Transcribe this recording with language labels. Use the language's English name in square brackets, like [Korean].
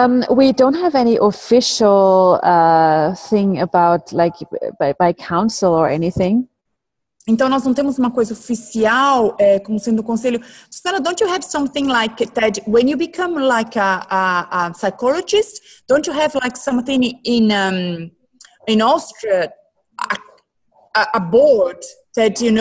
[English] We don't have any official thing about by council or anything. [Portuguese] Então, nós não temos uma coisa oficial como sendo o conselho. [English] Susanna, don't you have something like that when you become like a psychologist, don't you have like something in Austria, a board that